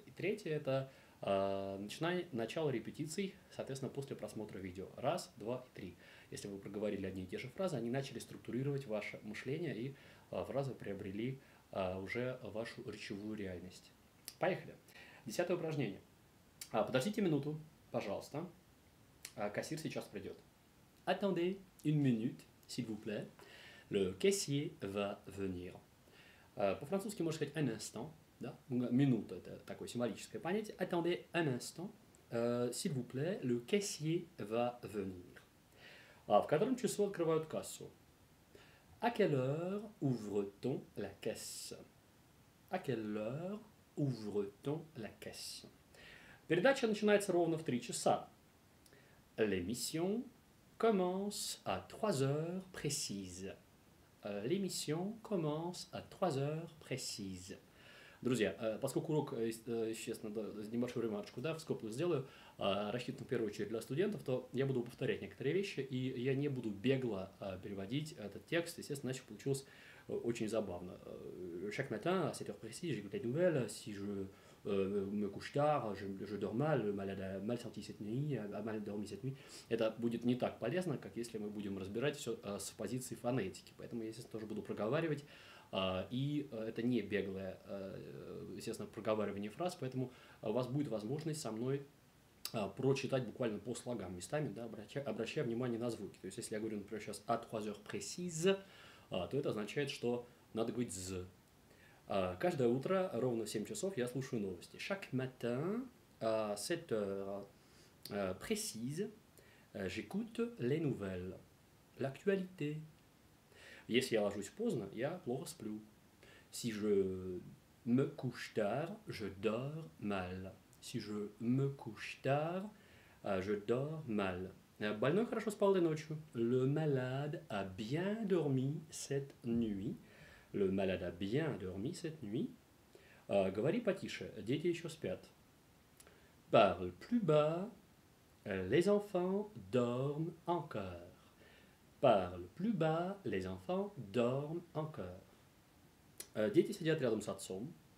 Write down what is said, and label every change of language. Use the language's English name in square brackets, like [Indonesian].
[Russian] И третье – это начало репетиций, соответственно, после просмотра видео. Раз, два и три. Если вы проговорили одни и те же фразы, они начали структурировать ваше мышление, и фразы приобрели уже вашу речевую реальность. Поехали. 10-е упражнение. Подождите минуту, пожалуйста. Кассир сейчас придет. [French] Attendez une minute, s'il vous plaît. Le caissier va venir. [Russian] По-французски можно сказать [French] un instant. [Russian] Да? Минута – это такое символическое понятие. [French] Attendez un instant, s'il vous plaît. Le caissier va venir. [Russian] В котором часу открывают кассу? [French] À quelle heure ouvre-t-on la caisse? À quelle heure ouvre-t-on la caisse? [Russian] Perdacha начинается ровно в 3 часа. [French] L'émission commence à 3 heures précises. L'émission commence à 3 heures précises. [Russian] Друзья, поскольку урок, естественно, небольшую ремарочку, в скобку сделаю, рассчитан в первую очередь для студентов, то я буду повторять некоторые вещи, и я не буду бегло переводить этот текст. Естественно, иначе получилось очень забавно. [French] Chaque matin, à 7 heures précises, j'écoute les nouvelles. Si je me couche tard, je dors mal, le malade a mal sorti cette nuit, a mal dormi cette nuit. [Russian] Это будет не так полезно, как если мы будем разбирать все с позиции фонетики. Поэтому я, естественно, тоже буду проговаривать. И это не беглое, естественно, проговаривание фраз, поэтому у вас будет возможность со мной прочитать буквально по слогам местами, да, обращая внимание на звуки. То есть, если я говорю, например, сейчас [French] à 3 heures précises, [Russian] то это означает, что надо говорить «з». Каждое утро ровно в 7 часов я слушаю новости. [French] Chaque matin, à 7 heures précises, j'écoute les nouvelles, l'actualité. [Russian] Если я ложусь поздно, я плохо сплю. [French] Si je me couche tard, je dors mal. Si je me couche tard, je dors mal. [Russian] Больной хорошо спал этой ночью. [French] Le malade a bien dormi cette nuit. Le malade a bien dormi cette nuit. [Russian] Говори потише, дети еще спят. [French] Parle plus bas, les enfants dorment encore. Parle plus bas, les enfants dorment encore. [Russian] Дети сидят рядом с отцом.